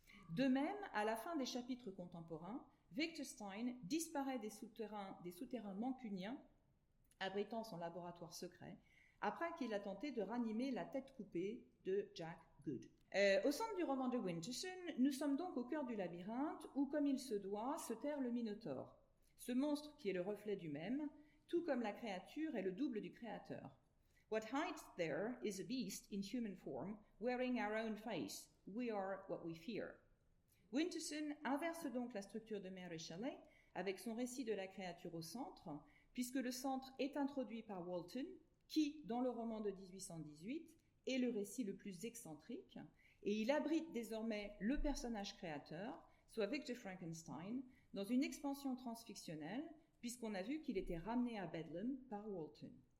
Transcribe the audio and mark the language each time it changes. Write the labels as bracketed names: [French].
[French] De même, à la fin des chapitres contemporains, Victor Stein disparaît des souterrains mancuniens abritant son laboratoire secret, après qu'il a tenté de ranimer la tête coupée de Jack Good. Au centre du roman de Winterson, nous sommes donc au cœur du labyrinthe où, comme il se doit, se terre le Minotaure. Ce monstre qui est le reflet du même, tout comme la créature est le double du créateur. [English] What hides there is a beast in human form, wearing our own face. We are what we fear. [French] Winterson inverse donc la structure de Mary Shelley avec son récit de la créature au centre, puisque le centre est introduit par Walton, qui, dans le roman de 1818, est le récit le plus excentrique, et il abrite désormais le personnage créateur, soit Victor Frankenstein, dans une expansion transfictionnelle, puisqu'on a vu qu'il était ramené à Bedlam par Walton.